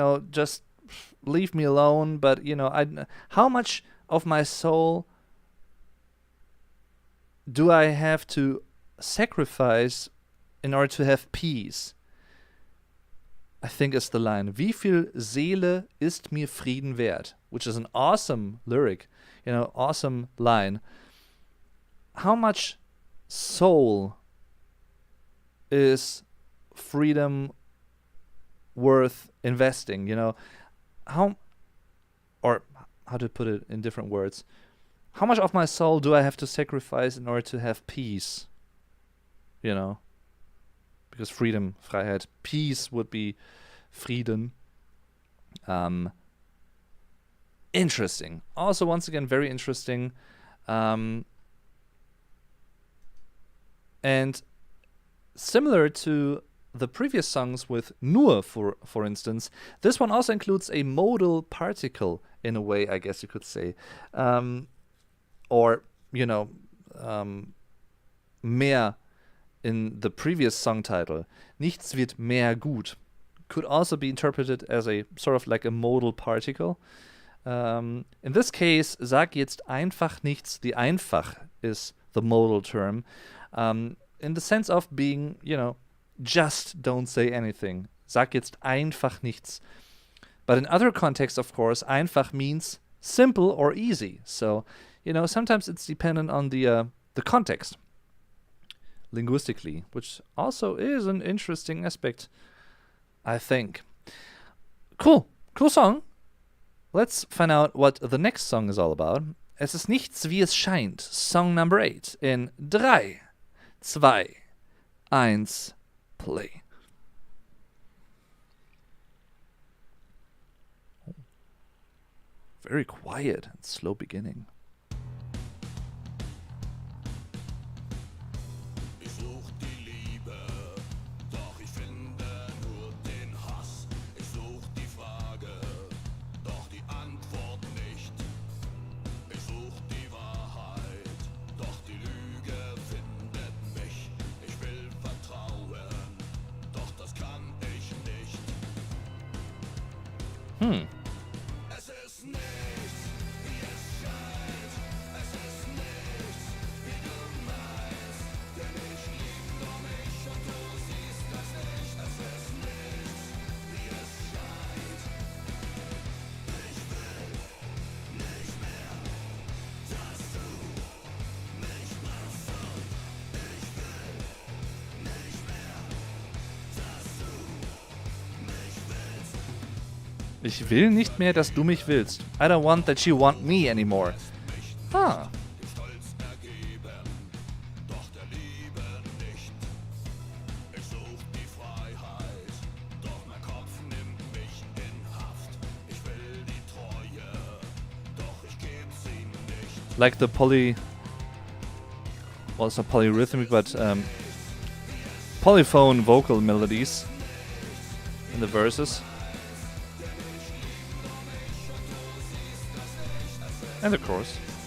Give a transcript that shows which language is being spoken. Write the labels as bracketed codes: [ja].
[en] Just leave me alone. But how much of my soul do I have to sacrifice in order to have peace? I think is the line. [de] Wie viel Seele ist mir Frieden wert? [en] Which is an awesome lyric, awesome line. How much soul is freedom worth investing? How to put it in different words? How much of my soul do I have to sacrifice in order to have peace? Because freedom, Freiheit, peace would be Frieden. Interesting. Also, once again, very interesting. And similar to the previous songs with nur, for instance, this one also includes a modal particle in a way, I guess you could say. Or, mehr in the previous song title. [de] Nichts wird mehr gut [en] could also be interpreted as a sort of like a modal particle. In this case, [de] sag jetzt einfach nichts. [en] The einfach is the modal term. In the sense of being, just don't say anything. [de] Sag jetzt einfach nichts. [en] But in other contexts, of course, einfach means simple or easy. So, sometimes it's dependent on the context. linguistically, which also is an interesting aspect, I think. Cool song. Let's find out what the next song is all about. [de] Es ist nichts, wie es scheint. [en] Song number 8 in 3, 2, 1, play. Very quiet and slow beginning. [de] Ich such die Liebe, doch ich finde nur den Hass. Ich such die Frage, doch die Antwort nicht. Ich such die Wahrheit, doch die Lüge findet mich. Ich will vertrauen, doch das kann ich nicht. Es ist nichts, wie es scheint. Es ist nichts, wie du meinst. Denn ich lieb nur mich und du siehst das nicht. Es ist nichts, wie es scheint. Ich will nicht mehr, dass du mich machst. Ich will nicht mehr, dass du mich willst. Ich will nicht mehr, dass du mich willst. [en] I don't want that you want me anymore. Ah. [de] Dem Stolz ergeben, doch der Liebe nicht. Ich such die Freiheit, doch mein Kopf nimmt mich in Haft. Ich will die Treue, doch ich geb sie nicht. [en] Like the well, it's not polyrhythmic, but polyphone vocal melodies in the verses. And the chorus.